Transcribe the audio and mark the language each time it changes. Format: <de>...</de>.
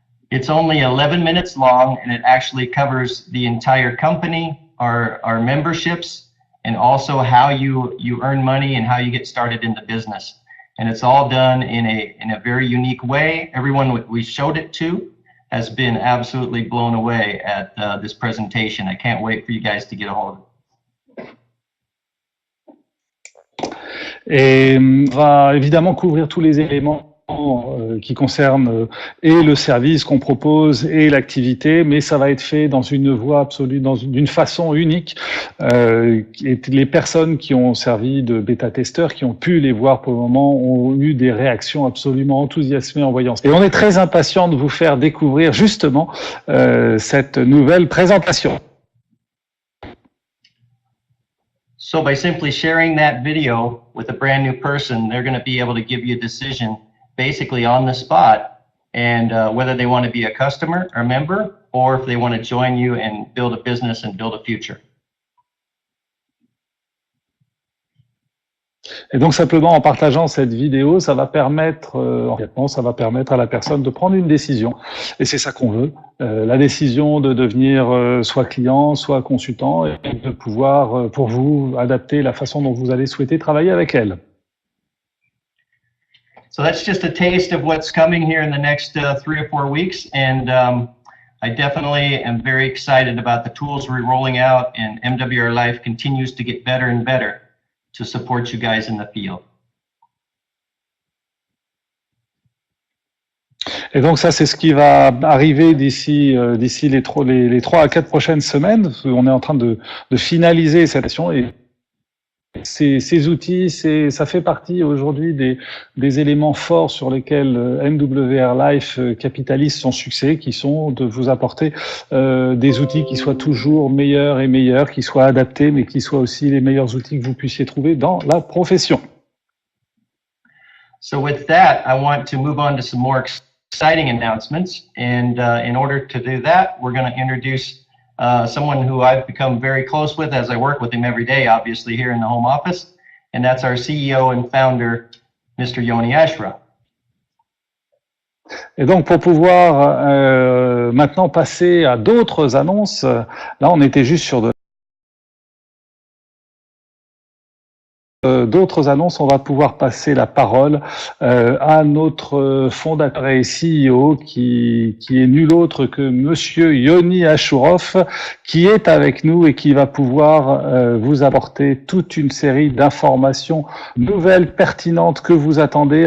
<en>It's only 11 minutes long, and it actually covers the entire company, our memberships, and also how you earn money and how you get started in the business. And it's all done in a very unique way. Everyone we showed it to has been absolutely blown away at this presentation. I can't wait for you guys to get a hold of it.</en> <fr>Et on va évidemment couvrir tous les éléments qui concerne et le service qu'on propose et l'activité, mais ça va être fait dans une voie absolue, d'une façon unique. Et les personnes qui ont servi de bêta-testeurs, qui ont pu les voir pour le moment, ont eu des réactions absolument enthousiasmées en voyant ça. Et on est très impatient de vous faire découvrir justement cette nouvelle présentation.</fr> <en>So by simply sharing that video with a brand new person, they're going to be able to give you a decision basically on the spot, and whether they want to be a customer or member, or if they want to join you and build a business and build a future.</en> <fr>Et donc simplement en partageant cette vidéo, ça va permettre à la personne de prendre une décision. Et c'est ça qu'on veut, la décision de devenir soit client, soit consultant, et de pouvoir, pour vous, adapter la façon dont vous allez souhaiter travailler avec elle.</fr> <en>So that's just a taste of what's coming here in the next 3 or 4 weeks. And I definitely am very excited about the tools we're rolling out, and MWR Life continues to get better and better to support you guys in the field.</en> <fr>Et donc ça, c'est ce qui va arriver d'ici les 3 à 4 prochaines semaines. On est en train de finaliser cette session et ces outils, ça fait partie aujourd'hui des éléments forts sur lesquels MWR Life capitalise son succès, qui sont de vous apporter des outils qui soient toujours meilleurs et meilleurs, qui soient adaptés, mais qui soient aussi les meilleurs outils que vous puissiez trouver dans la profession.</fr> <en>So with that, I want to move on to some more exciting announcements. And in order to do that, we're going to introduce someone who I've become very close with as I work with him every day, obviously, here in the home office. And that's our CEO and founder, Mr. Yoni Ashra.</en> <fr>Et donc, pour pouvoir maintenant passer à d'autres annonces, là, on était juste sur de d'autres annonces, on va pouvoir passer la parole à notre fondateur et CEO qui est nul autre que Monsieur Yoni Ashourov, qui est avec nous et qui va pouvoir vous apporter toute une série d'informations nouvelles, pertinentes que vous attendez.</fr>